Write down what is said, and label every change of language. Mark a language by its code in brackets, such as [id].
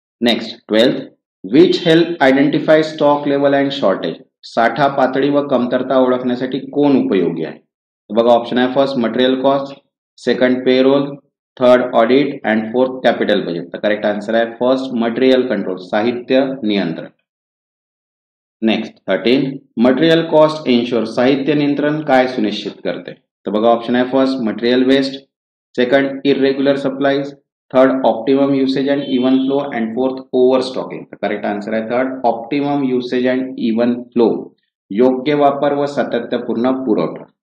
[en] next 12th, which help identify stock level and shortage, [mr] साठा पातळी व कमतरता ओळखण्यासाठी कोण उपयोगी आहे? [en] बघा ऑप्शन आहे first material cost, second payroll, third audit and fourth capital budget. तर correct answer आहे first material control, [mr] साहित्य नियंत्रण. नेक्स्ट 13, [en] material cost ensure, [mr] साहित्य नियंत्रण काय सुनिश्चित करते? [en] तर बघा ऑप्शन आहे first material waste, second irregular supplies, third optimum usage and even flow and fourth over stocking. तर correct answer आहे third optimum usage and even flow, [mr] योग्य वापर व सातत्यपूर्ण पुरवठा.